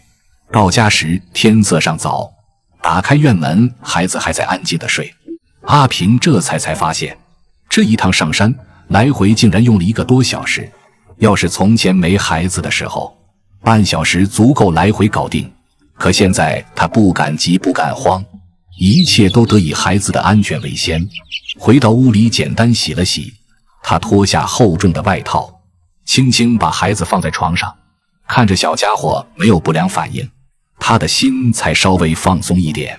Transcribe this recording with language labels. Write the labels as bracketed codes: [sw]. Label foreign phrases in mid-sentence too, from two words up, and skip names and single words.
[zh] 到家時天色尚早，打開院門，孩子還在安靜地睡。阿平這才發現，這一趟上山來回竟然用了1個多小時。要是從前沒孩子的時候，半小時足夠來回搞定。可現在他不敢急不敢慌， 一切都得以孩子的安全為先。回到屋裡簡單洗了洗，他脫下厚重的外套，輕輕把孩子放在床上，看着小家伙沒有不良反應，他的心才稍微放鬆一點。